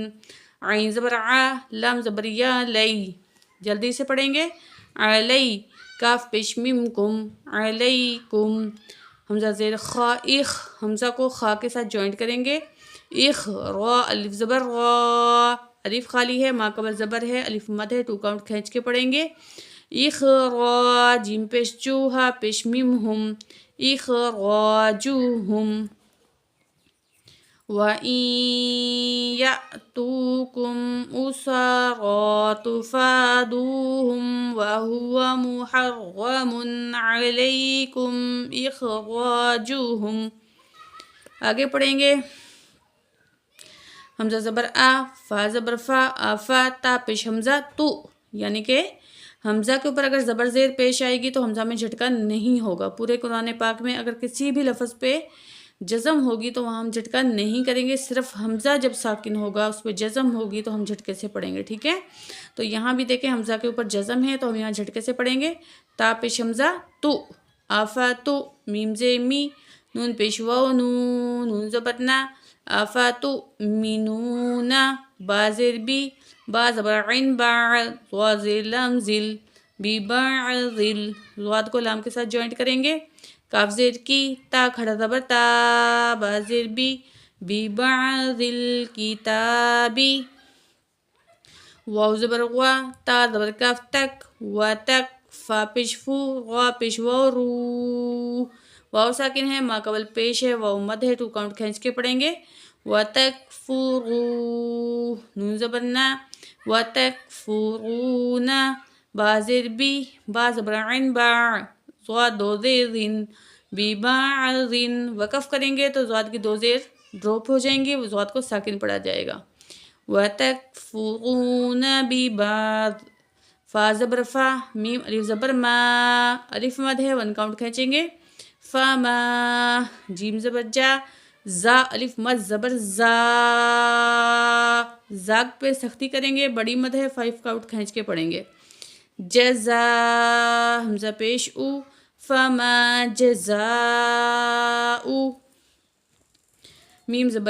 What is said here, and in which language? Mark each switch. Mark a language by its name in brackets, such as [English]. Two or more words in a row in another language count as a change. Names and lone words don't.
[Urdu] عین زبر ع، لام زبر یا، لئی، جلدی سے پڑھیں گے، علی، کاف پیش میم کم، علیکم. حمزہ زیر خا اخ، حمزہ کو خا کے ساتھ جوائنٹ کریں گے، اخ، را الف زبر را، الف خالی ہے، ماں قبل زبر ہے، الف مد ہے، 2 کاؤنٹ کھینچ کے پڑھیں گے، اخراج، جیم پیش جو، ہا پیش میم ہم، اخراجوہم. [Arabic] وَإِن يَأْتُوكُمْ أُسَارَىٰ تُفَادُوهُمْ وَهُوَ مُحَرَّمٌ عَلَيْكُمْ إِخْرَاجُهُمْ. [Urdu] آگے پڑھیں گے، حمزہ زبر آ، فا زبر فا، آفا، تا پیش حمزہ تو، یعنی کہ حمزہ کے اوپر اگر زبر زیر پیش آئے گی تو حمزہ میں جھٹکا نہیں ہوگا. پورے قرآن پاک میں اگر کسی بھی لفظ پہ جزم ہوگی تو وہاں ہم جھٹکا نہیں کریں گے، صرف حمزہ جب ساکن ہوگا اس پہ جزم ہوگی تو ہم جھٹکے سے پڑھیں گے، ٹھیک ہے. تو یہاں بھی دیکھیں حمزہ کے اوپر جزم ہے تو ہم یہاں جھٹکے سے پڑھیں گے، تا پیش حمزہ تو، آفا تو، میم زیر می، نون پیش واو نو، نون زبر نا، آفا تو مینونا، با زیر بی، با زبر عین با، ضا زیر لام زل، بی بعضل، ضاد کو لام کے ساتھ جوائنٹ کریں گے، کاف زیر کی، تا کھڑا زبر تا، با زیر بی، بی بعضل کتابی. واو زبر غوا، تا زبر کاف تک، و تک، فا پیش فو، غا پیش واو رو، واو ساکن ہے، ماں قبل پیش ہے، واو مد ہے، 2 کاؤنٹ کھینچ کے پڑھیں گے، و تک فرو، نون زبر نا، و تک فرونا، با زیر بی، با زبر عین با، ضاد 2 زیر، بی بعضن. وقف کریں گے تو ضاد کی 2 زیر ڈراپ ہو جائیں گی، وہ ضاد کو ساکن پڑھا جائے گا. [Arabic] وَتَكْفُرُونَ بِبَعْضٍ، [Urdu] فا زبر فا، میم الف زبر ما، الف مد ہے، 1 کاؤنٹ کھینچیں گے، فما، جیم زبر جا، زا الف مد زبر زا، زاگ پہ سختی کریں گے، بڑی مد ہے، 5 کاؤنٹ کھینچ کے پڑھیں گے، جزا، حمزہ پیش او، فما جزاؤ، میم زبر